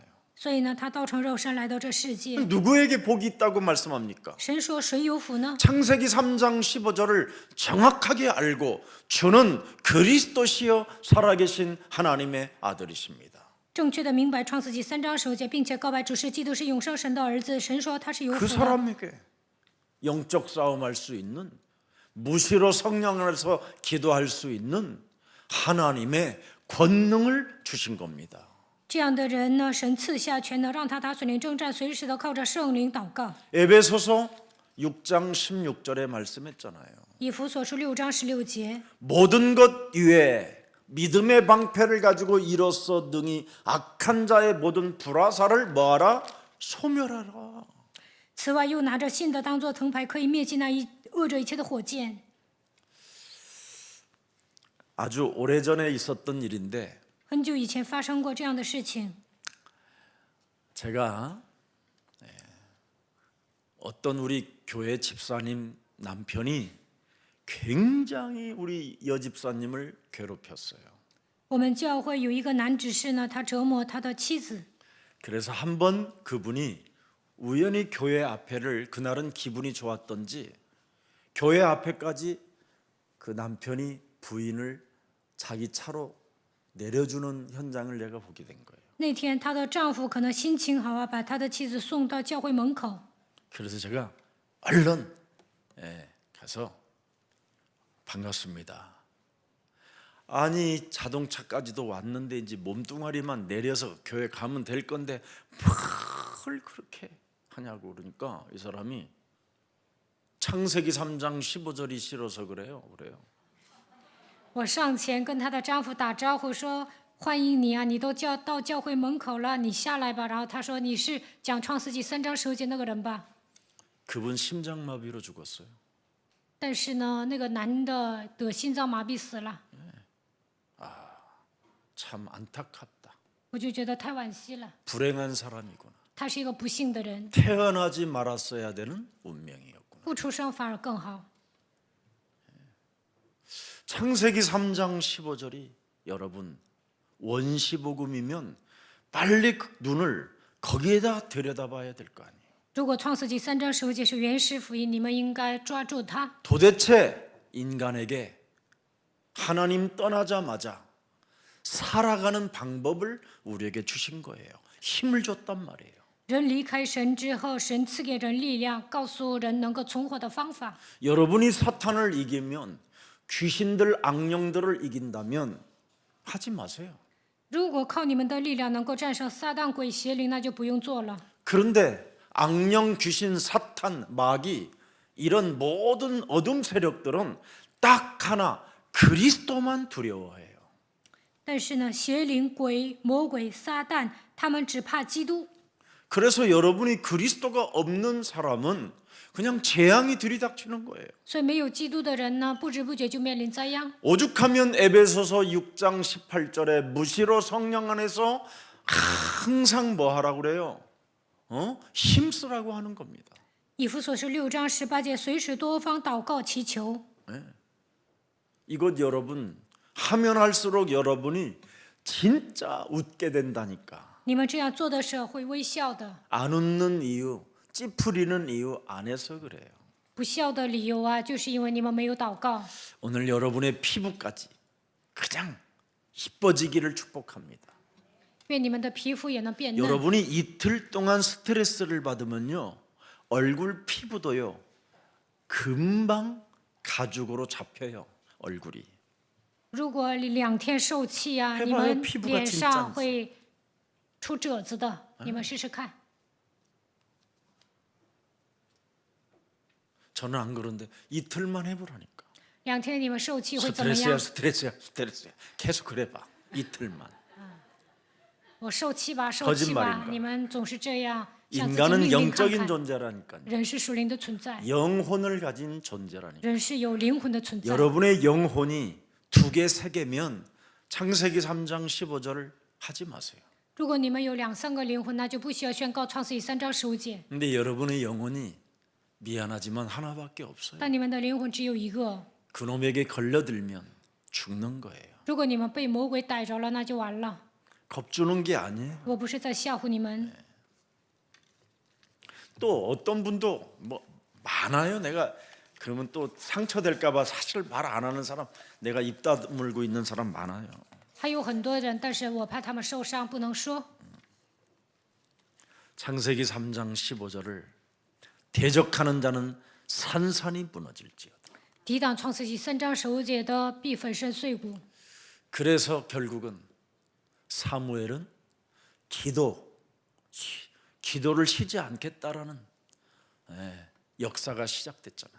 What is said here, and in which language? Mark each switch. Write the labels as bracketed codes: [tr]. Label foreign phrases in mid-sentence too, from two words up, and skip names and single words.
[zh] 所以呢，他道成肉身来到这世界。 [ko] 누구에게 복이 있다고 말씀합니까? [zh] 神说谁有福呢？ [ko] 창세기 3장 15절을 정확하게 알고 주는 그리스도시여 살아계신 하나님의 아들이십니다. [zh] 正确的明白创世纪3章15节，并且告白主是基督是永生神的儿子。神说他是有 [ko] 그 [zh] 福的。 [ko] 사람에게 영적 싸움할 수 있는 무시로 성령 안에서 기도할 수 있는 하나님의 권능을 주신 겁니다. [zh] 这样的人呢，神赐下权能，让他打水灵征战，随时的靠着圣灵祷告。 [ko] 에베소서 6장 16절에 말씀했잖아요. [zh] 以弗所书6章16节， [ko] 모든 것 위에 믿음의 방패를 가지고 이로써 능히 악한 자의 모든 불화살을 뭐하라? 소멸하라. [zh] 此外又拿着信的当作藤牌，可以灭尽那恶者一切的火箭。 [ko] 아주 오래전에 있었던 일인데 [zh] 很久以前发生过这样的事情。 [ko] 제가 어떤 우리 교회 집사님 남편이 굉장히 우리 여집사님을 괴롭혔어요. [zh] 我们教会有一个男执事呢，他折磨他的妻子。 [ko] 그래서 한번 그분이 우연히 교회 앞에를 그날은 기분이 좋았던지 교회 앞에까지 그 남편이 부인을 자기 차로 내려주는 현장을 내가 보게 된 거예요. [zh] 那天她的丈夫可能心情好啊，把他的妻子送到教会门口。 [ko] 그래서 제가 얼른 가서 반갑습니다. 아니 자동차까지도 왔는데 이제 몸뚱아리만 내려서 교회 가면 될 건데 뭘 그렇게 하냐고 그러니까 이 사람이 창세기 3장 15절이 싫어서 그래요. [zh] 我上前跟她的丈夫打招呼说：“欢迎你啊，你都到教会门口了，你下来吧。” 然后他说：“你是讲创世纪3章15节那个人吧？” [ko] 그분 심장마비로 죽었어요. [zh] 但是呢，那个男的得心脏麻痹死了， [ko] 참 안타깝다. [zh] 我就觉得太惋惜了。 [ko] 불행한 사람이구나. [zh] 他是一个不幸的人， [ko] 태어나지 말았어야 되는 운명이었구나. [zh] 不出生反而更好。 [ko] 창세기 3장 15절이 여러분 원시복음이면 빨리 눈을 거기에다 들여다봐야 될 거 아니에요. [zh] 如果创世纪3章15节是原始福音，你们应该抓住它。 [ko] 도대체 인간에게 하나님 떠나자마자 살아가는 방법을 우리에게 주신 거예요. 힘을 줬단 말이에요. [zh] 人离开神之后，神赐给人力量，告诉人能够存活的方法。 [ko] 여러분이 사탄을 이기면 귀신들 악령들을 이긴다면 하지 마세요. [zh] 如果靠你们的力量能够战胜撒旦鬼邪灵，那就不用做了。 [ko] 그런데 악령, 귀신, 사탄, 마귀 이런 모든 어둠 세력들은 딱 하나 그리스도만 두려워해요. [zh] 但是呢，邪灵、鬼、魔鬼、撒旦，他们只怕基督。 [ko] 그래서 여러분이 그리스도가 없는 사람은 그냥 재앙이 들이닥치는 거예요. [zh] 所以没有基督的人呢，不知不觉就面临灾殃。 [ko] 오죽하면 에베소서 6장 18절에 무시로 성령 안에서 항상 뭐 하라고 그래요? 힘쓰라고 하는 겁니다. [zh] 以弗所书6章18节，随时多方祷告祈求。 [ko] 이것 여러분 하면 할수록 여러분이 진짜 웃게 된다니까. [zh] 你们这样做的时候会微笑的。 [ko] 안 웃는 이유, 찌푸리는 이유 안에서 그래요. [zh] 不笑的理由啊，就是因为你们没有祷告。 [ko] 오늘 여러분의 피부까지 그냥 이뻐지기를 축복합니다. [zh] 愿你们的皮肤也能变嫩。 [ko] 여러분이 이틀 동안 스트레스를 받으면요, 얼굴 피부도요 금방 가죽으로 잡혀요. 얼굴이. [zh] 如果2天受气啊， [ko] 해봐요 [zh] 你们 [ko] 피부가 [zh] 脸 [ko] 진짜 [zh] 上会出褶子的。你们试试看。 [ko] 저는 안 그런데 이틀만 해보라니까. [zh] 2 天你们受气会怎么 [ko] 스트레스야 [zh] 样？ [ko] 스트레스야. 계속 그래봐. 이틀만. [zh] 我受气吧，受气吧 [ko] 거짓말입니다 ！ [zh] 你们总是这样，向自己 [ko] 인간은 [zh] 命令看 [ko] 영적인 [zh] 看。 [ko] 존재라니까요. [zh] 人是属灵的存在， [ko] 영혼을 가진 존재라니까. [zh] 人是有灵魂的存在。 [ko] 여러분의 영혼이 2개, 3개면 창세기 3장 15절을 하지 마세요. [zh] 如果你们有2、3个灵魂，那就不需要宣告创世纪3章15节。 [ko] 근데 여러분의 영혼이 미안하지만 하나밖에 없어요. [zh] 但你们的灵魂只有一个， [ko] 그놈에게 걸려들면 죽는 거예요. [zh] 如果你们被魔鬼逮着了，那就完了。 [ko] 겁주는 게 아니에요. [zh] 我不是在吓唬你们。 [ko] 또 어떤 분도 뭐 많아요. 내가 그러면 또 상처될까봐 사실 말 안 하는 사람, 내가 입 다물고 있는 사람 많아요. [zh] 还有很多人，但是我怕他们受伤，不能说。 [ko] 창세기 3장 15절을 대적하는 자는 산산이 무너질지어다. [zh] 抵挡创世纪3章15节的，必粉身碎骨。 [ko] 그래서 결국은 사무엘은 기도를 쉬지 않겠다라는 역사가 시작됐잖아요.